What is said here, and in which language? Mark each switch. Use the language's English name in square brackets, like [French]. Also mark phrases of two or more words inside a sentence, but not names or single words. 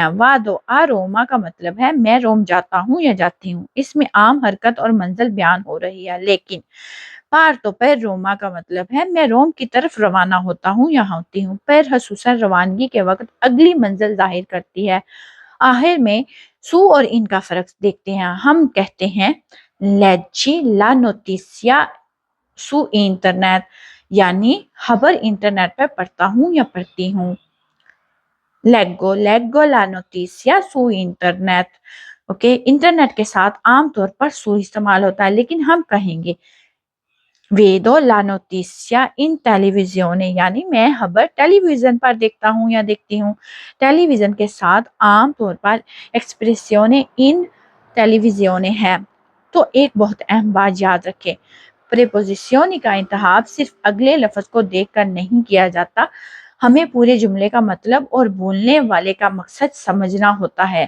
[Italian] vado a Roma [Urdu] کا مطلب ہے میں روم جاتا ہوں یا جاتی ہوں، اس میں عام حرکت اور منزل بیان ہو رہی ہے، لیکن [Italian] parto per Roma [Urdu] کا مطلب ہے میں روم کی طرف روانہ ہوتا ہوں یا ہوتی ہوں۔ پر خصوصاً روانگی کے وقت اگلی منزل ظاہر کرتی ہے۔ آخر میں سو اور ان کا فرق دیکھتے ہیں۔ ہم کہتے ہیں [Italian] leggi la notizia su internet، [Urdu] یعنی خبر انٹرنیٹ پر پڑھتا ہوں یا پڑھتی ہوں۔ [Italian] leggo la notizia su internet، [Urdu] انٹرنیٹ کے ساتھ عام طور پر سو استعمال ہوتا ہے، لیکن ہم کہیں گے [Italian] vedo la notizia in televisione، [Urdu] یعنی میں خبر ٹیلی ویژن پر دیکھتا ہوں یا دیکھتی ہوں۔ ٹیلی ویژن کے ساتھ عام طور پر ایکسپریسیونے [Italian] in televisione [Urdu] ہے۔ تو ایک بہت اہم بات یاد رکھیں، پریپوزیشن کا انتخاب صرف اگلے لفظ کو دیکھ کر نہیں کیا جاتا، ہمیں پورے جملے کا مطلب اور بولنے والے کا مقصد سمجھنا ہوتا ہے۔